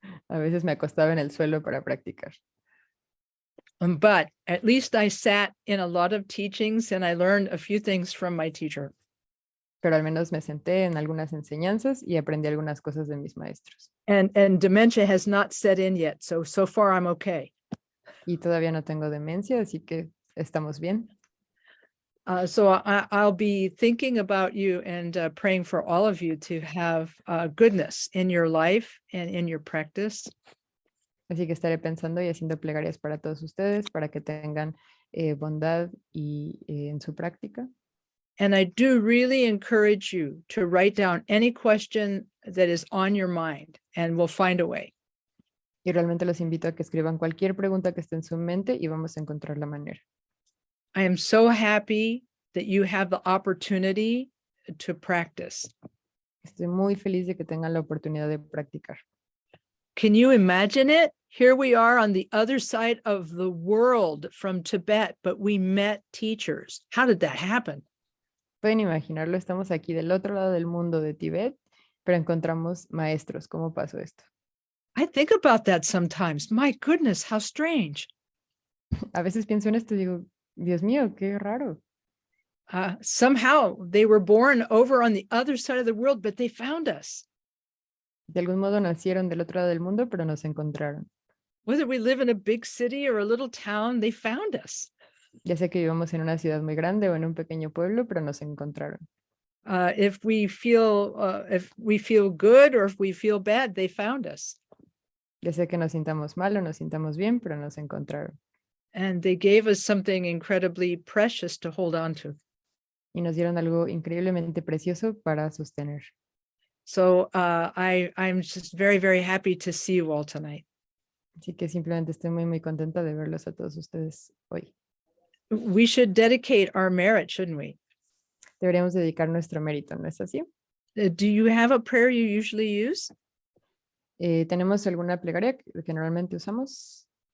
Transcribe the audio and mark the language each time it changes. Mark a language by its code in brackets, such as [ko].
[es] A veces me acostaba en el suelo para practicar. [en] But at least I sat in a lot of teachings and I learned a few things from my teacher. [es] Pero al menos me senté en algunas enseñanzas y aprendí algunas cosas de mis maestros. [en] And dementia has not set in yet, so far I'm okay. [es] Y todavía no tengo demencia, así que estamos bien. [en] So I'll be thinking about you and praying for all of you to have goodness in your life and in your practice. [es] Así que estaré pensando y haciendo plegarias para todos ustedes, para que tengan bondad y en su práctica. [en] And I do really encourage you to write down any question that is on your mind, and we'll find a way. [es] Y realmente los invito a que escriban cualquier pregunta que esté en su mente y vamos a encontrar la manera. [en] I am so happy that you have the opportunity to practice. Estoy muy feliz de que tengan la oportunidad de practicar. Can you imagine it? Here we are on the other side of the world from Tibet, but we met teachers. How did that happen? [es] Pueden imaginarlo, estamos aquí del otro lado del mundo de Tibet, pero encontramos maestros. ¿Cómo pasó esto? [en] I think about that sometimes. My goodness, how strange. [es] A veces pienso en esto y digo, Dios mío, qué raro. [en] Somehow they were born over on the other side of the world, but they found us. [es] De algún modo nacieron del otro lado del mundo, pero nos encontraron. [en] Whether we live in a big city or a little town, they found us. [es] Ya sé que vivimos en una ciudad muy grande o en un pequeño pueblo, pero nos encontraron. [en] If we feel good or if we feel bad, they found us. [es] Ya sé que nos sintamos mal o nos sintamos bien, pero nos encontraron. [en] And they gave us something incredibly precious to hold on to. [es] Y nos dieron algo increíblemente precioso para sostener. [en] So I'm just very, very happy to see you all tonight. [es] Así que simplemente estoy muy, muy contenta de verlos a todos ustedes hoy. [en] We should dedicate our merit, shouldn't we? [es] Deberíamos dedicar nuestro mérito, ¿no es así? [en] Do you have a prayer you usually use? [es] ¿Tenemos alguna plegaria que normalmente usamos?